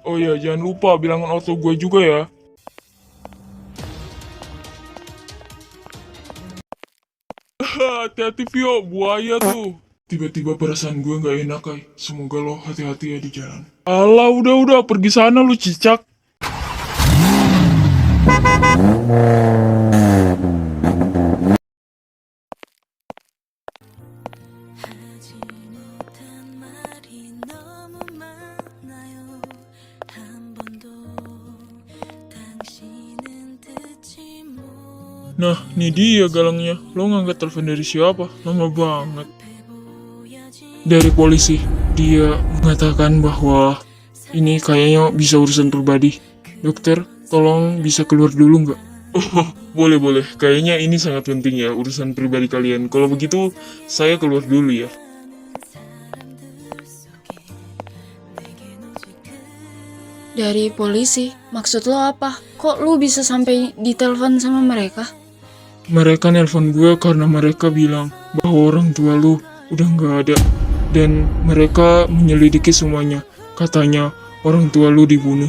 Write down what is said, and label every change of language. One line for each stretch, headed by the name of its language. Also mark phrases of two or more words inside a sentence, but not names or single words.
Indonesian: Oh iya, jangan lupa bilangin ortu gue juga ya. Hati-hati Vio, buaya tuh. Tiba-tiba perasaan gue gak enak Kai. Semoga lo hati-hati ya di jalan. Alah, udah, pergi sana lu cicak.
Korean: 하지 못한 말이 너무 많아요. 한 번도 당신은 듣지 못해
Indonesian: Nah, ini dia galangnya. Lo ngangkat telepon dari siapa? Lama banget.
Korean: 보여진
Indonesian: Dari polisi. Dia mengatakan bahwa ini kayaknya bisa urusan pribadi. Dokter, tolong bisa keluar dulu nggak? Oh, boleh. Kayaknya ini sangat penting ya, urusan pribadi kalian. Kalau begitu, saya keluar dulu ya.
Korean: 사람들 속에 내겐 오직
Indonesian: Dari polisi? Maksud lo apa? Kok lu bisa sampai ditelepon sama mereka? Mereka nelpon gue karena mereka bilang bahwa orang tua lu udah nggak ada. Dan mereka menyelidiki semuanya. Katanya orang tua lu dibunuh.